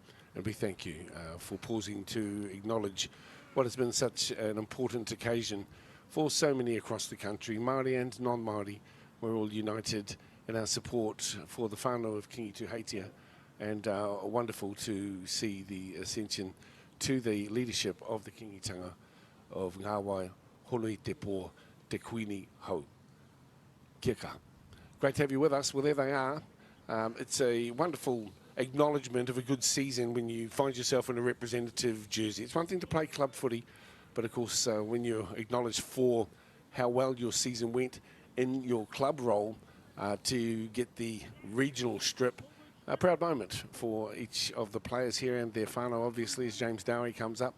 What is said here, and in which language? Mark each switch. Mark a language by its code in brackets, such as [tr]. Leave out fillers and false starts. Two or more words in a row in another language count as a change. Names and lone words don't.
[en] And we thank you for pausing to acknowledge what has been such an important occasion for so many across the country, Māori and non-Māori. We're all united in our support for the whānau of Kingi Tuheitia, and wonderful to see the ascension to the leadership of the kingitanga of Ngā Wai Honui Te Pō Te Kuini Hau. [mi] Kia kaha. [en] Great to have you with us. Well, there they are. It's a wonderful acknowledgement of a good season when you find yourself in a representative jersey. It's one thing to play club footy, but of course when you're acknowledged for how well your season went in your club role, to get the regional strip, a proud moment for each of the players here and their whānau, obviously, as James Dowie comes up.